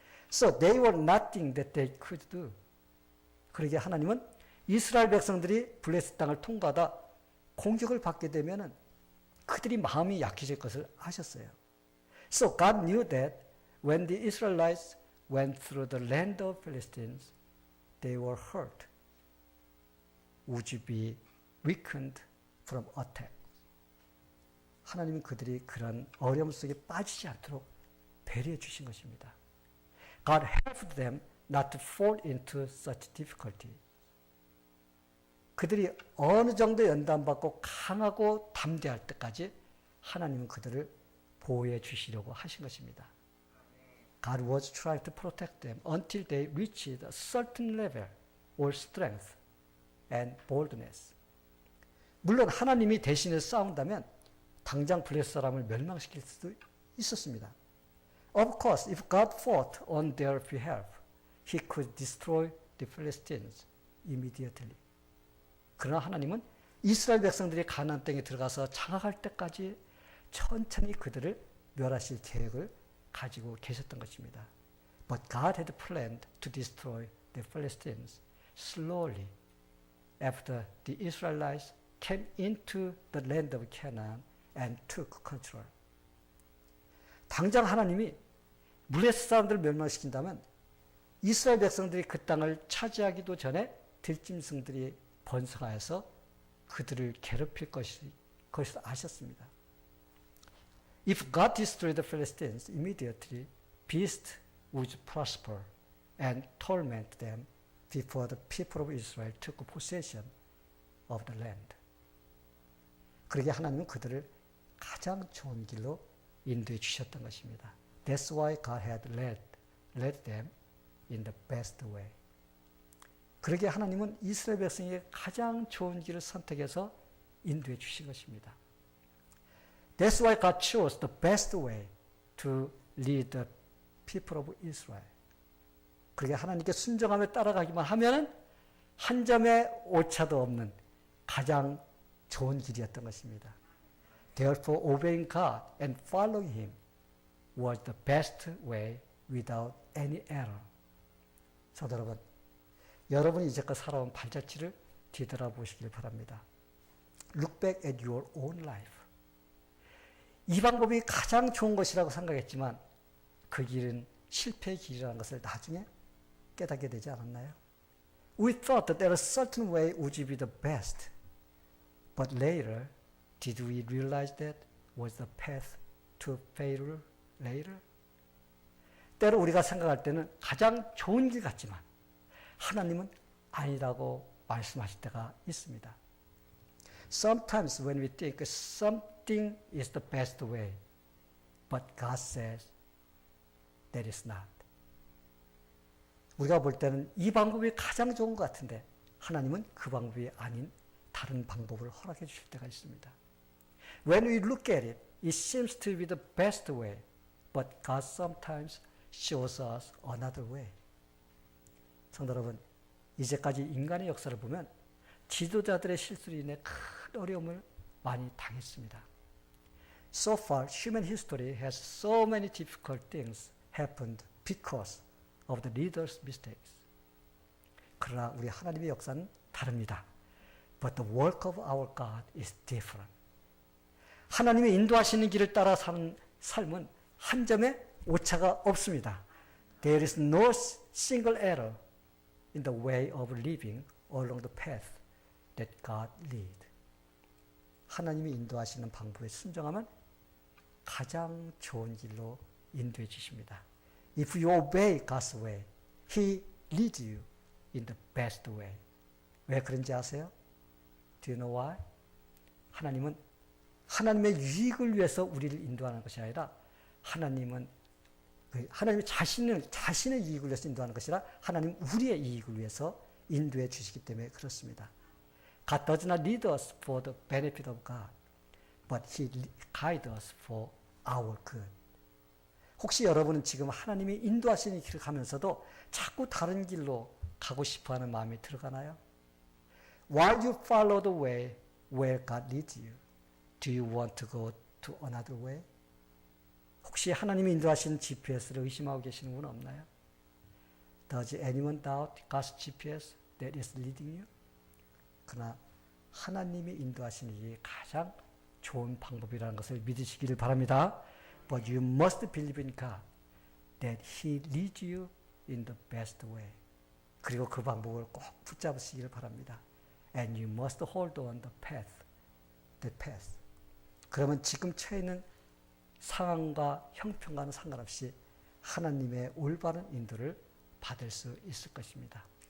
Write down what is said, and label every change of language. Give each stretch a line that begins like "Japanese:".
English: So they were nothing that they could do.
Korean: 그러기에 하나님은 이스라엘 백성들이 블레셋 땅을 통과하다 공격을 받게 되면은 그들이 마음이 약해질 것을 아셨어요.
English: So God knew that when the Israelites went through the land of Philistines, they were hurt would be weakened from attack.
Korean: 하나님은 그들이 그런 어려움 속에 빠지지 않도록 배려해 주신 것입니다.
English: God helped them not to fall into such difficulty.
Korean: 그들이 어느 정도 연단받고 강하고 담대할 때까지 하나님은 그들을 보호해 주시려고 하신 것입니다.
English: God was trying to protect them until they reached a certain level or strength and boldness.
Korean: 물론 하나님이 대신에 싸운다면 당장 블레셋 사람을 멸망시킬 수도 있었습니다.
English: Of course, if God fought on their behalf, He could destroy the Philistines immediately.
Korean: 그러나 하나님은 이스라엘 백성들이 가나안 땅에 들어가서 장악할 때까지 천천히 그들을 멸하실 계획을 가지고 계셨던 것입니다.
English: But God had planned to destroy the Philistines slowly after the Israelites came into the land of Canaan and took control.
Korean: 당장 하나님이 블레셋 사람들을 멸망시킨다면 이스라엘 백성들이 그 땅을 차지하기도 전에 들짐승들이 번성하여서 그들을 괴롭힐 것을 아셨습니다.
English: If God destroyed the Philistines immediately, beasts would prosper and torment them before the people of Israel took possession of the land.
Korean: 그러게 하나님은 그들을 가장 좋은 길로 인도해 주셨던 것입니다.
English: That's why God had led them in the best way.
Korean: 그러게 하나님은 이스라엘 백성에게 가장 좋은 길을 선택해서 인도해 주신 것입니다.
English: That's why God chose the best way to lead the people of Israel.
Korean: 그러게 하나님께 순종하며 따라가기만 하면 한 점의 오차도 없는 가장 좋은 길이었던 것입니다.
English: Therefore, obeying God and following Him was the best way without any error.
Korean: 성도 여러분, 여러분이 이제껏 살아온 발자취를 뒤돌아보시길 바랍니다.
English: Look back at your own life.
Korean: 이 방법이 가장 좋은 것이라고 생각했지만 그 길은 실패의 길이라는 것을 나중에 깨닫게 되지 않았나요?
English: We thought that there was a certain way would be the best. But later, did we realize that was the path to failure later?
Korean: 때로 우리가 생각할 때는 가장 좋은 길 같지만 하나님은 아니라고 말씀하실 때가 있습니다.
English: Sometimes when we think something is the best way, but God says that is not.
Korean: 우리가 볼 때는 이 방법이 가장 좋은 것 같은데 하나님은 그 방법이 아닌 다른 방법을 허락해 주실 때가 있습니다.
English: When we look at it, it seems to be the best way, but God sometimes shows us another way.
Korean: 성도 여러분, 이제까지 인간의 역사를 보면 지도자들의 실수로 인해 큰 어려움을 많이 당했습니다.
English: So far, human history has so many difficult things happened because of the leaders' mistakes.
Korean: 그러나 우리 하나님의 역사는 다릅니다.
English: But the work of our God is different.
Korean: 하나님의 인도하시는 길을 따라 사는 삶은 한 점의 오차가 없습니다.
English: There is no single error in the way of living along the path that God lead.
Korean: 하나님이 인도하시는 방법에 순종하면 가장 좋은 길로 인도해 주십니다.
English: If you obey God's way, He leads you in the best way.
Korean: 왜 그런지 아세요?
English: Do you know why?
Korean: 하나님은 하나님의 유익을 위해서 우리를 인도하는 것이 아니라 하나님은 자신의 이익을 위해서 인도하는 것이 아니라 하나님 우리의 이익을 위해서 인도해 주시기 때문에 그렇습니다.
English: God does not lead us for the benefit of God, but He guides us for our good.
Korean: 혹시 여러분은 지금 하나님이 인도하시는 길을 가면서도 자꾸 다른 길로 가고 싶어하는 마음이 들어가나요?
English: While you follow the way where God leads you, do you want to go to another way?
Korean: 혹시 하나님이 인도하시는 GPS를 의심하고 계시는 분 없나요?
English: Does anyone doubt God's GPS that is leading you?
Korean: 그러나 하나님이 인도하시는 게 가장 좋은 방법이라는 것을 믿으시기를 바랍니다.
English: But you must believe in God that He leads you in the best way.
Korean: 그리고 그 방법을 꼭 붙잡으시기를 바랍니다.
English: and you must hold on the path.
Korean: 그러면 지금 처해 있는 상황과 형편과는 상관없이 하나님의 올바른 인도를 받을 수 있을 것입니다.